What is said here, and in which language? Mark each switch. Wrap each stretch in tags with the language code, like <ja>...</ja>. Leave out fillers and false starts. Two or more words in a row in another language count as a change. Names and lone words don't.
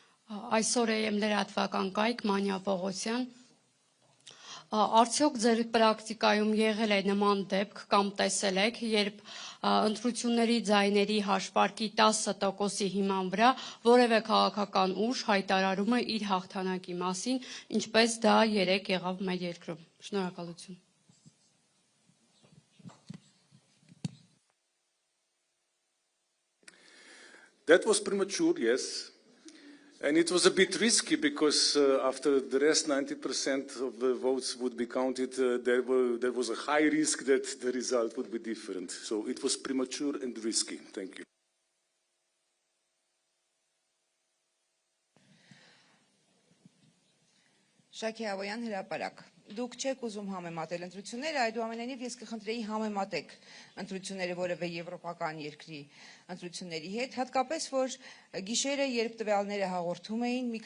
<hy>Այսօր եմ լրատվական կայք Մանյա Պողոսյան։ Արդյոք ձեր պրակտիկայում եղել է նման դեպք կամ տեսել եք, երբ ընտրությունների ձայների հաշվարկի 10%-ի հիման վրա որևէ քաղաքական ուժ հայտարարում է իր հաղթանակի մասին, ինչպես դա երեկ եղավ մեր երկրում։ Շնորհակալություն։</hy> <en>That was premature, yes. And it was a bit risky because after the rest 90% of the votes would be counted, there was a high risk that the result would be different. So it was premature and risky. Thank you.</en> <hy>Շակի Ավոյան հրապարակ։ Դուք չեք ուզում համեմատել ընտրությունները, այդուամենայնիվ ես կխնդրեի համեմատեք ընտրությունները որևէ եվրոպական երկրի ընտրությունների հետ, հատկապես որ գիշերը, երբ տվյալները հաղորդում էին, մի</hy>